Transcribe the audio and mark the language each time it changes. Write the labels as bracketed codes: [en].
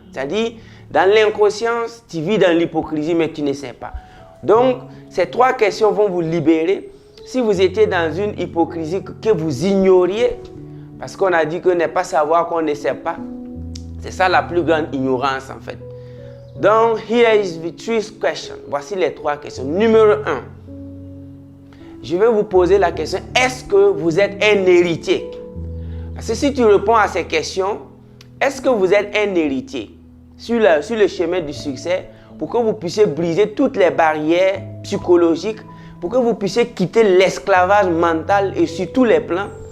[fr] C'est-à-dire, dans l'inconscience, tu vis dans l'hypocrisie, mais tu ne sais pas. Donc, ces 3 questions vont vous libérer. si vous étiez dans une hypocrisie que vous ignoriez, parce qu'on a dit que ne pas savoir qu'on ne sait pas, c'est ça la plus grande ignorance en fait. [en] Donc, here is the three questions. [fr] Voici les 3 questions. Numéro 1, je vais vous poser la question, est-ce que vous êtes un héritier? Parce que si tu réponds à ces questions, est-ce que vous êtes un héritier sur le chemin du succès pour que vous puissiez briser toutes les barrières psychologiques, pour que vous puissiez quitter l'esclavage mental et sur tous les plans?